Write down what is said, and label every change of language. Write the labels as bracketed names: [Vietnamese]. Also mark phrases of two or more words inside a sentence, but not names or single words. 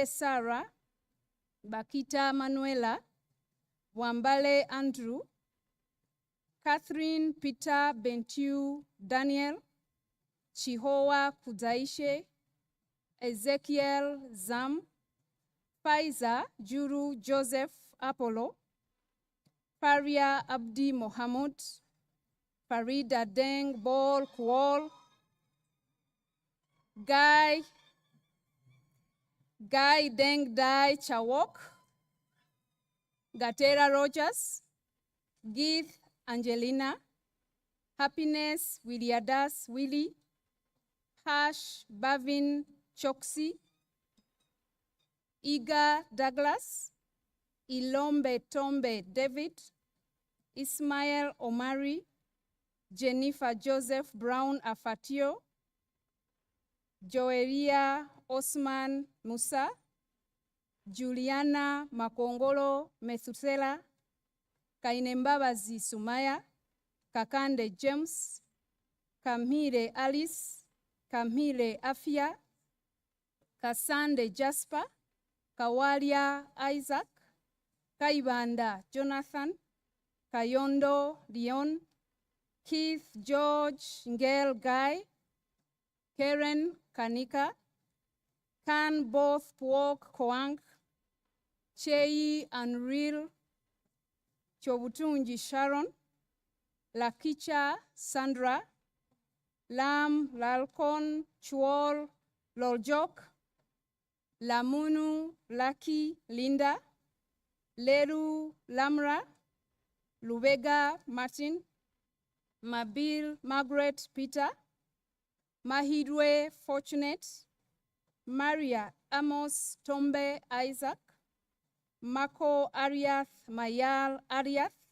[English] Sarah, Bakita Manuela, Wambale Andrew, Catherine Peter Bentiu Daniel, Chihoa Kudaishe, Ezekiel Zam, Faiza Juru Joseph Apollo, Faria Abdi Mohamud, Farida Deng Bol Kuol, Guy Deng Dai Chawok, Gatera Rogers, Gith Angelina, Happiness Williadas Willie, Hash Bavin Choksi, Iga Douglas, Ilombe Tombe David, Ismael Omari, Jennifer Joseph Brown Afatio, Joeria Osman Musa, Juliana Makongolo Methusela, Kainembabazi Sumaya, Kakande James, Kamhire Alice, Kamhire Afia, Kasande Jasper, Kawalia Isaac, Kaibanda Jonathan, Kayondo Leon, Keith George Ngel Guy, Karen Kanika, Kan Both Pwok Koang, Chei Unreal, Chobutunji Sharon, Lakicha Sandra, Lam Lalkon Chuol Loljok, Lamunu Lucky Linda, Leru Lamra, Lubega Martin, Mabil Margaret Peter, Mahidwe Fortunate, Maria Amos Tombe Isaac, Mako Ariath Mayal Ariath,